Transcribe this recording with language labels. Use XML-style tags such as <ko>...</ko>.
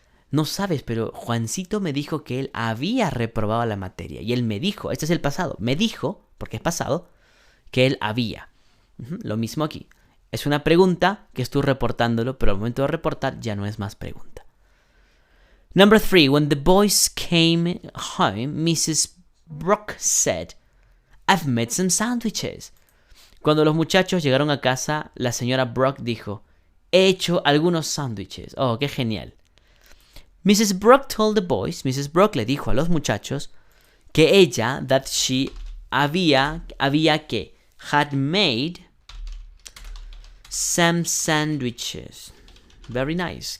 <es>No sabes, pero Juancito me dijo que él había reprobado la materia. Y él me dijo, este es el pasado, me dijo, porque es pasado, que él había. Lo mismo aquí. Es una pregunta que estoy reportándolo, pero al momento de reportar ya no es más pregunta.</es> <en>Number 3. When the boys came home, Mrs. Brock said, I've made some sandwiches.</en> <es>Cuando los muchachos llegaron a casa, la señora Brock dijo, he hecho algunos sándwiches. Oh, qué genial.</es> <en>Mrs. Brock told the boys, Mrs.</en> <es>Brock le dijo a los muchachos, que ella,</es> <en>that she,</en> <es>había que,</es> <en>had made some sandwiches. Very nice.</en>